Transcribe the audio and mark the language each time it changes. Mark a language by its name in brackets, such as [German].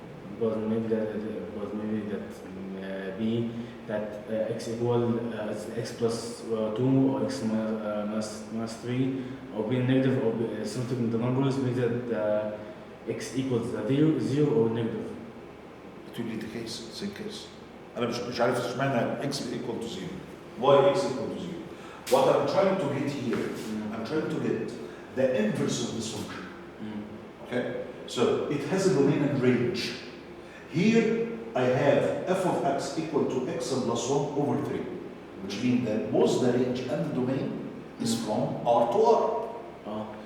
[English] because maybe that b that x equal x plus 2 or x minus 3 or be negative or be, something in the numbers means that x equals 0 or negative. it will be the case, same case. [Arabic] أنا مش عارف اشمعنى [English] x equal to 0. Why x equal to 0? What I'm trying to get here, I'm trying to get the inverse of this function. Okay? So it has a domain and range. Here I have f of x equal to x plus 1 over 3, which means that both the range and the domain is from R to R.